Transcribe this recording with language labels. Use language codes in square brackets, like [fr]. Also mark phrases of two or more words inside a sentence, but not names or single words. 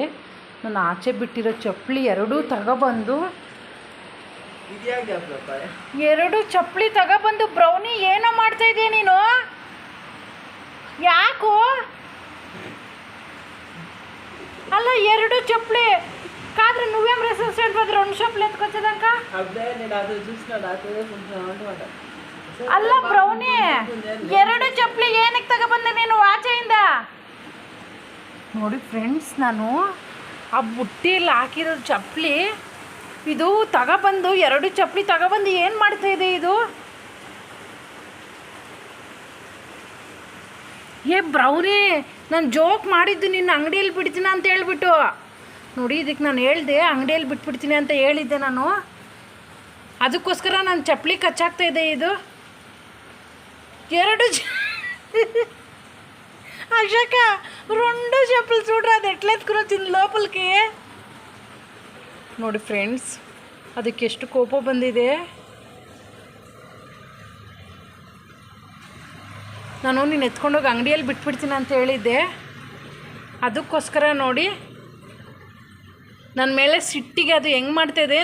[kn] ನಾನು ಆಚೆ ಬಿಟ್ಟಿರೋ ಚಪ್ಪಲಿ ಎರಡೂ ತಗೊಬಂದು ಬ್ರೌನಿ ಏನೋ ಮಾಡ್ತಾಯಿದ್ದೀಯ ನೀನು? ಯಾಕೋ? ಅಲ್ಲ, ಎರಡು ಚಪ್ಪಲಿ ಕಾದ್ರೆ [te] నువ్వేం రెసిస్టెంట్ వద్ద రెండు చప్పలు ఎత్తుకొచ్చేదాక [kn] ಅಲ್ಲ ಬ್ರೌನಿ, ಎರಡು ಚಪ್ಪಲಿ ಏನಕ್ಕೆ ತಗೊಬಂದೆ ನೀನು ಆಚೆಯಿಂದ? ನೋಡಿ ಫ್ರೆಂಡ್ಸ್, ನಾನು ಆ ಬುಟ್ಟಿಯಲ್ಲಿ ಹಾಕಿರೋ ಚಪ್ಪಲಿ ಇದು ತಗೊಬಂದು, ಎರಡು ಚಪ್ಪಲಿ ತಗೊಬಂದು ಏನು ಮಾಡ್ತಾಯಿದೆ ಇದು? ಬ್ರೌನಿ, ನಾನು ಜೋಕ್ ಮಾಡಿದ್ದು ನಿನ್ನ ಅಂಗಡಿಯಲ್ಲಿ ಬಿಡ್ತೀನಿ ಅಂತ ಹೇಳ್ಬಿಟ್ಟು. ನೋಡಿ, ಇದಕ್ಕೆ ನಾನು ಹೇಳಿದೆ ಅಂಗಡಿಯಲ್ಲಿ ಬಿಟ್ಬಿಡ್ತೀನಿ ಅಂತ ಹೇಳಿದ್ದೆ ನಾನು. ಅದಕ್ಕೋಸ್ಕರ ನಾನು ಚಪ್ಪಲಿ ಕಚ್ಚಾಗ್ತಾಯಿದೆ ಇದು. [te] ಎರಡು అశోక రెండు చెప్పులు చూడరా అది ఎట్లా ఎత్తుకుని వచ్చింది లోపలికి. [kn] ನೋಡಿ ಫ್ರೆಂಡ್ಸ್, ಅದಕ್ಕೆ ಎಷ್ಟು ಕೋಪ ಬಂದಿದೆ. ನಾನು ನೀನು ಎತ್ಕೊಂಡೋಗಿ ಅಂಗಡಿಯಲ್ಲಿ ಬಿಟ್ಬಿಡ್ತೀನಿ ಅಂತ ಹೇಳಿದ್ದೆ. ಅದಕ್ಕೋಸ್ಕರ ನೋಡಿ ನನ್ನ ಮೇಲೆ ಸಿಟ್ಟಿಗೆ ಅದು ಹೆಂಗೆ ಮಾಡ್ತಾಯಿದೆ.